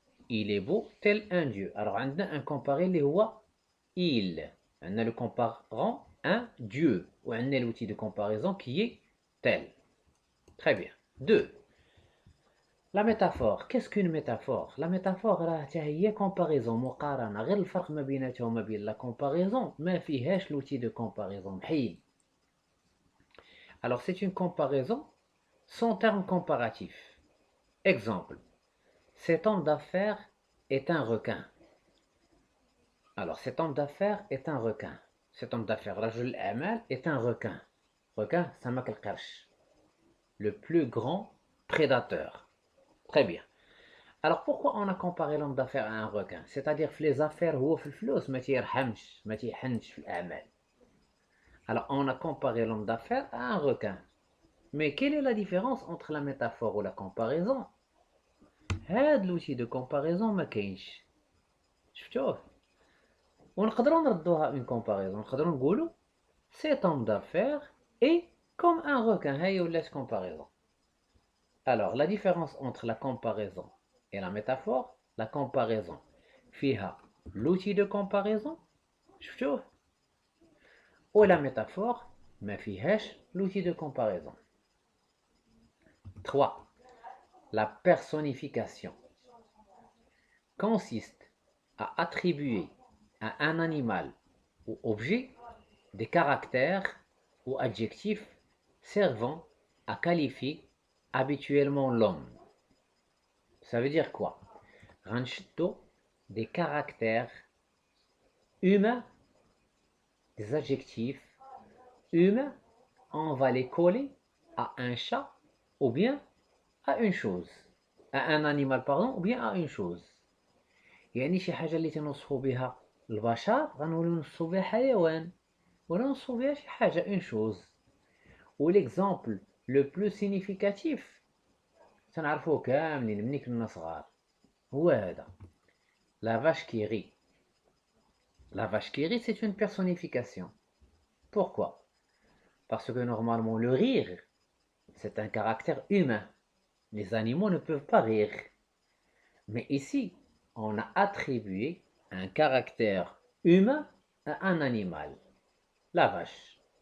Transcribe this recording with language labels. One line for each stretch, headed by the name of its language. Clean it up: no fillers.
French: Il est beau tel un dieu. Alors, on a un comparé, les voix il. On a le comparant un dieu. Ou on a l'outil de comparaison qui est tel. Très bien. 2. La métaphore. Qu'est-ce qu'une métaphore? La métaphore, هي comparaison, مقارنة.
Arabic: غير الفرق ما بيناتها وما بين
French: la comparaison
Arabic: ما فيهاش
French: l'outil de comparaison.
Arabic: محيد.
French: Alors, c'est une comparaison sans terme comparatif. Exemple. Cet homme d'affaires est un requin. Alors, cet homme d'affaires est un requin. Cet homme d'affaires,
Arabic: رجل الأعمال,
French: est un requin. Requin,
Arabic: سمك القرش.
French: Le plus grand prédateur. Très bien. Alors, pourquoi on a comparé l'homme d'affaires à un requin? C'est-à-dire que les affaires,
Arabic: هو في الفلوس ما تيرحمش ما تيحنش في الأعمال.
French: Alors, on a comparé l'homme d'affaires à un requin. Mais quelle est la différence entre la métaphore ou la comparaison?
Arabic: هاد l'outil de comparaison ما كاينش. شفتوه؟ ونقدروا نردوها
French: une comparaison.
Arabic: نقدروا نقولوا
French: cet homme d'affaires est comme un requin.
Arabic: هاي ولات comparaison.
French: Alors, la différence entre la comparaison et la métaphore, la comparaison فيها l'outil de comparaison,
Arabic: شفتوه؟
French: ou la métaphore
Arabic: ما فيهاش
French: l'outil de comparaison. 3. La personnification consiste à attribuer à un animal ou objet des caractères ou adjectifs servant à qualifier habituellement l'homme. Ça veut dire quoi? Ranchito, des caractères humains, des adjectifs humains, on va les coller à un chat ou bien à une chose. À un animal, pardon, ou bien à une chose.
Arabic: يعني شي حاجة اللي تنوصفوا بها البشر غنوليو نوصفوا بها حيوان ولا نوصفوا بها شي حاجة
French: une chose.
Arabic: والإكزامبل لو بلو سينيفيكاتيف تنعرفوه كاملين مني كنا صغار هو هذا.
French: La vache qui rit. La vache qui rit, c'est une personnification. Pourquoi? Parce que normalement, le rire, c'est un caractère humain. Les animaux ne peuvent pas rire. Mais ici, on a attribué un caractère humain à un animal, la vache.